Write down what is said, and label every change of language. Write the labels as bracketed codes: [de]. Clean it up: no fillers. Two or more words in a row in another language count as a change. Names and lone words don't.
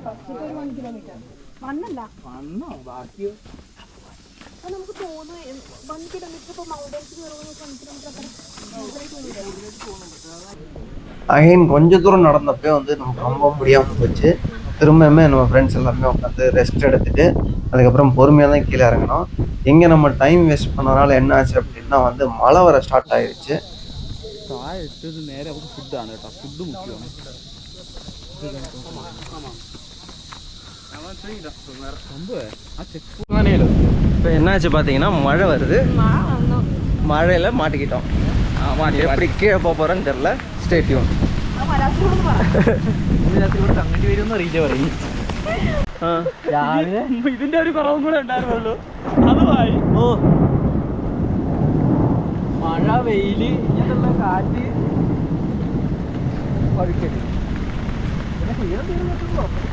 [ta] அகைன் கொஞ்ச தூரம் நடந்தப்பயே வந்து நமக்கு ரொம்ப முடியாம போச்சு. திரும்பவுமே நம்ம ஃப்ரெண்ட்ஸ் எல்லாமே உட்காந்து ரெஸ்ட் எடுத்துட்டு, அதுக்கப்புறம் பொறுமையா தான் கீழ இறங்குனோம். எங்க நம்ம [en] time waste [ta] பண்ணனால என்ன ஆச்சு அப்படின்னா வந்து மழை வர ஸ்டார்ட் ஆயிருச்சு. [ml] നേരെ നമുക്ക് ഫുഡാണ് കേട്ടോ, ഫുഡ് മുഖ്യമാണ്. [ta] இப்போ என்னாச்சு பார்த்தீங்கன்னா, மழை வருது. மழையில மாட்டிக்கிட்டோம். எப்படி கீழே போக போறோன்னு தெரியல. [en] stay tune. [ml] അങ്ങോട്ട് വരുമെന്ന് അറിയില്ല പറയും. രാവിലെ ഇതിന്റെ ഒരു കുറവും കൂടെ ഉണ്ടായിരുന്നുള്ളൂ. അതുമായി മഴ, വെയില്, ഇങ്ങനത്തുള്ള കാറ്റ്, പഴുക്കല്, പിന്നെ ക്ഷീണം തീർന്നിട്ടുണ്ടോ?